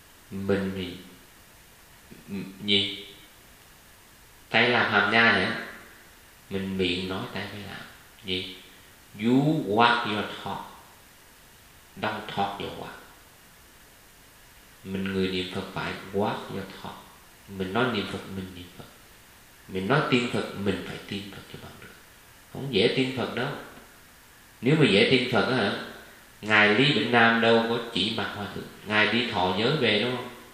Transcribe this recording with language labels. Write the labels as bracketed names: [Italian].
[Vietnamese] Mình thì gì? Tay làm hàm nha nè. Mình miệng nói tay phải làm. Gì? [English] You walk your talk, don't talk your walk. [Vietnamese] Mình người niệm Phật phải [English] walk your talk. [Vietnamese] Mình nói niệm Phật, mình niệm Phật. Mình nói tin Phật, mình phải tin Phật cho bằng được. Không dễ tin Phật đâu. Nếu mà dễ tin Phật á, Ngài Lý Bỉnh Nam đâu có chỉ mặt Hòa Thượng. Ngài đi thọ giới về đúng không?